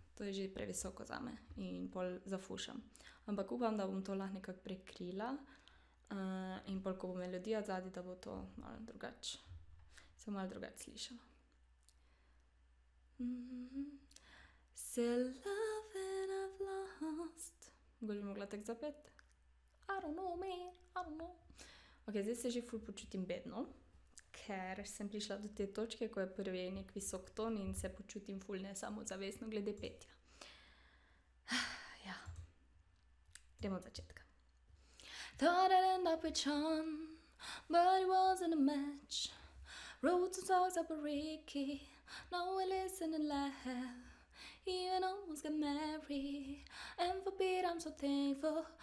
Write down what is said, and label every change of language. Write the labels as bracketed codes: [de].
[sl] To je že previsoko zame in pol zafušam. Ampak upam, da bom to lahko nekako prekrila in pol, ko bo melodija zadaj, da bo to malo drugače. Se malo drugače slišala. [en] Still love and I've lost. [sl] Mogoče bi mogla tako zapeti? [en] I don't know, man, I don't know. [sl] Ok, zdaj se že ful počutim bedno, ker sem prišla do te točke, ko je prvi nek visok ton in se počutim ful nesamozavestno glede petja. Ja, gremo od začetka. [en] Thought I'd end up with Sean, but it wasn't a match. Wrote some songs about Ricky, now I listen and laugh. Even almost got married, and for Pete I'm so thankful.